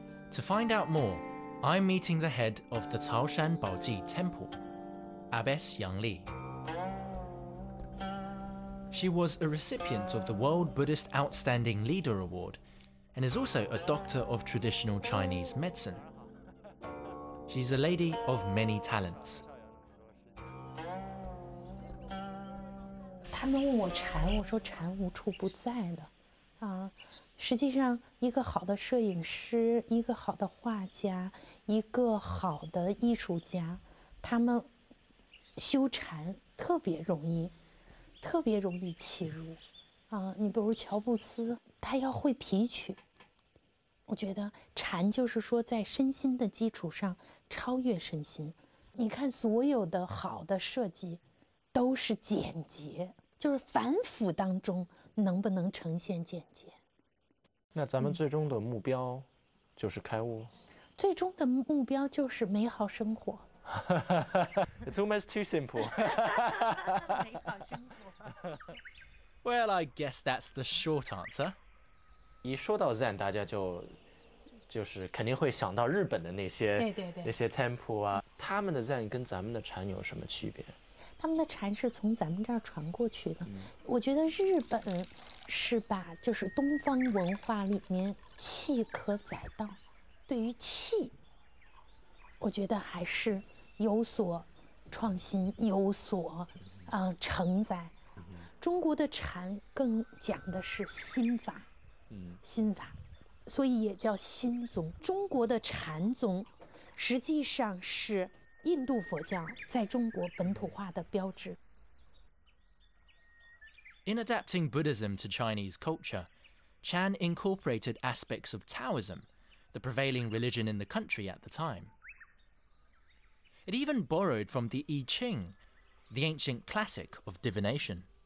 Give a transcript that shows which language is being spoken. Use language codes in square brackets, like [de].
[en] To find out more, I'm meeting the head of the Caoshan Baoji Temple, Abbess Yang Li. She was a recipient of the World Buddhist Outstanding Leader Award and is also a doctor of traditional Chinese medicine. She's a lady of many talents. [zh] 他们问我禅，我说禅无处不在的，实际上，一个好的摄影师，一个好的画家，一个好的艺术家，他们修禅特别容易契入。你比如乔布斯，他要会提取。我觉得禅就是说，在身心的基础上超越身心。你看，所有的好的设计都是简洁，就是繁复当中能不能呈现简洁。那咱们最终的目标就是开悟。最终的目标就是美好生活。 [en] It's almost too simple. [zh] 美好生活。 [en] Well, I guess that's the short answer. [zh] 一说到 Zen， 大家就是肯定会想到日本的那些那些 temple 啊，他们的 Zen 跟咱们的禅有什么区别？他们的禅是从咱们这儿传过去的。我觉得日本是把就是东方文化里面气可载道，对于气，我觉得还是有所创新，有所承载。中国的禅更讲的是心法，心法，所以也叫心宗。中国的禅宗实际上是 印度佛教在中国本土化的标志。 [en] In adapting Buddhism to Chinese culture, Chan incorporated aspects of Taoism, the prevailing religion in the country at the time. It even borrowed from the I Ching, the ancient classic of divination.